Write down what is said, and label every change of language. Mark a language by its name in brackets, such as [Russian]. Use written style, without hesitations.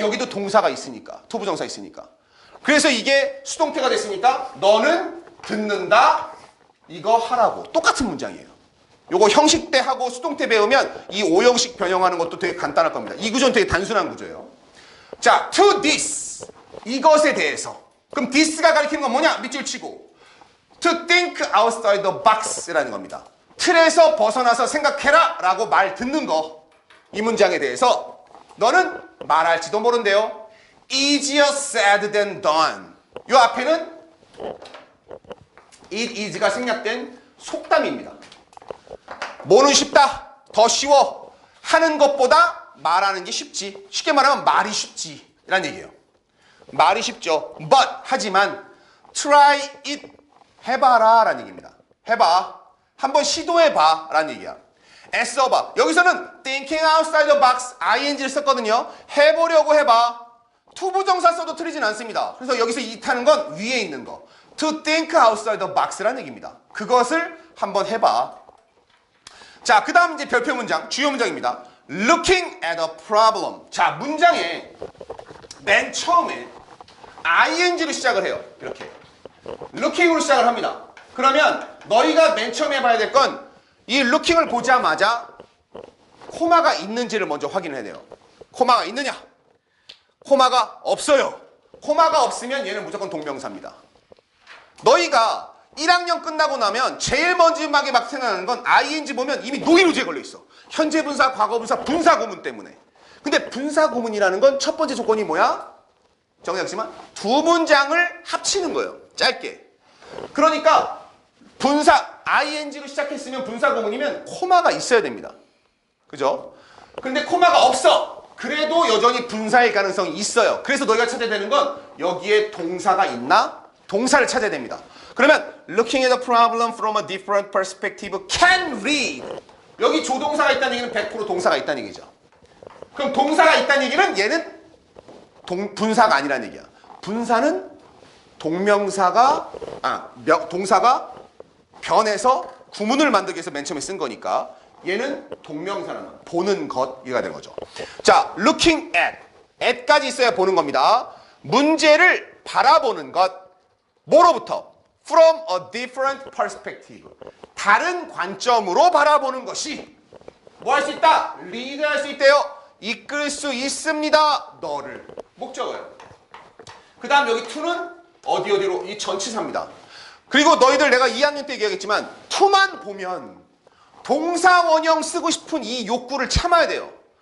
[Korean] 여기도 동사가 있으니까. 투부정사 있으니까. 그래서 이게 수동태가 됐으니까 너는 듣는다. 이거 하라고. 똑같은 문장이에요. 요거 형식 때 하고 수동태 배우면 이 오형식 변형하는 것도 되게 간단할 겁니다. 이 구조는 되게 단순한 구조예요. 자, to this. 이것에 대해서. 그럼 this가 가리키는 건 뭐냐? 밑줄 치고. [English] To think outside the box 라는 겁니다. [Korean] 틀에서 벗어나서 생각해라 라고 말 듣는 거. 이 문장에 대해서 너는 말할지도 모른대요. [English] Easier said than done. [Korean] 요 앞에는 it is가 생략된 속담입니다. 뭐는 쉽다? 더 쉬워. 하는 것보다 말하는 게 쉽지. 쉽게 말하면 말이 쉽지 라는 얘기예요. 말이 쉽죠. But 하지만 try it 해봐라 라는 얘기입니다. 해봐. 한번 시도해봐 라는 얘기야. 애써봐. 여기서는 thinking outside the box ing를 썼거든요. 해보려고 해봐. 투부정사 써도 틀리진 않습니다. 그래서 여기서 it 하는 건 위에 있는 거. [English] to think outside the box 라는 얘기입니다. [Korean] 그것을 한번 해봐. 자, 그 다음 이제 별표 문장, 주요 문장입니다. [English] Looking at a problem. [Korean] 자, 문장에 맨 처음에 ing로 시작을 해요. 이렇게. looking으로 시작을 합니다. 그러면 너희가 맨 처음에 봐야 될 건 이 looking을 보자마자 코마가 있는지를 먼저 확인해야 돼요. 코마가 있느냐? 코마가 없어요. 코마가 없으면 얘는 무조건 동명사입니다. 너희가 1학년 끝나고 나면 제일 먼저막에 막 생각나는 건 ing 보면 이미 노이로제에 걸려 있어. 현재 분사, 과거 분사, 분사 구문 때문에. 근데 분사 구문이라는 건 첫 번째 조건이 뭐야? 정리하지만 두 문장을 합치는 거예요. 짧게. 그러니까 분사 ing로 시작했으면 분사 구문이면 코마가 있어야 됩니다. 그죠? 근데 코마가 없어. 그래도 여전히 분사일 가능성이 있어요. 그래서 너희가 찾아야 되는 건 여기에 동사가 있나? 동사를 찾아야 됩니다. [English] 그러면 looking at a problem from a different perspective can read. [Korean] 여기 조동사가 있다는 얘기는 100% 동사가 있다는 얘기죠. 그럼 동사가 있다는 얘기는 얘는 분사가 아니라는 얘기야. 분사는 동사가 변해서 구문을 만들기 위해서 맨 처음에 쓴 거니까 얘는 동명사는 보는 것 이가 되는 거죠. 자, looking at까지 있어야 보는 겁니다. 문제를 바라보는 것. 뭐로부터? [English] From a different perspective. [Korean] 다른 관점으로 바라보는 것이 뭐 할 수 있다? lead 할 수 있대요. 이끌 수 있습니다. 너를. 목적어예요. 그 다음 여기 to는 어디로? 이 전치사입니다. 그리고 너희들 내가 2학년 때 얘기하겠지만 to만 보면 동사 원형 쓰고 싶은 이 욕구를 참아야 돼요.